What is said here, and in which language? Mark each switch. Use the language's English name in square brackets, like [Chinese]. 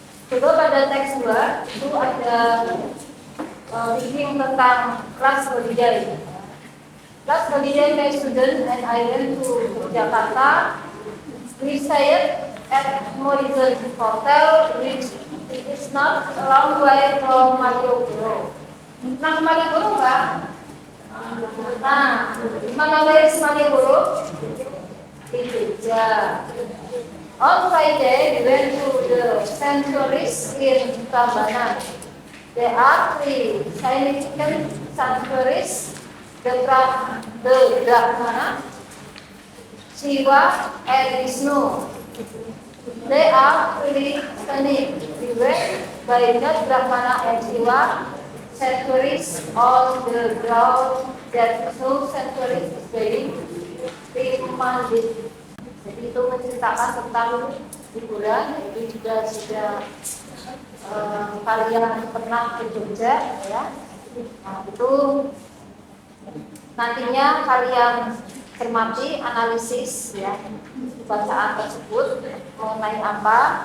[Indonesian] Coba pada teks 2 itu ada reading tentang last holiday. [English] Last holiday, my student and I went to Jakarta. We stayed at Morrison Hotel, which is not a long way from Malioboro. [Indonesian] Nah, Malioboro nggak? Nah, mana is Malioboro? Di Jogja. [English] On Friday, we went to the sanctuaries in Tabanan. There are 3 significant sanctuaries: the Brahmana, Shiva, and Vishnu. They are really stunning. We went by the Brahmana and Shiva sanctuaries on the ground that no sanctuary is very demanded. [Indonesian] Jadi itu menceritakan tentang hiburan. Itu juga sudah kalian pernah ke Jogja ya. Nah, itu nantinya kalian cermati, analisis ya bacaan tersebut mengenai apa.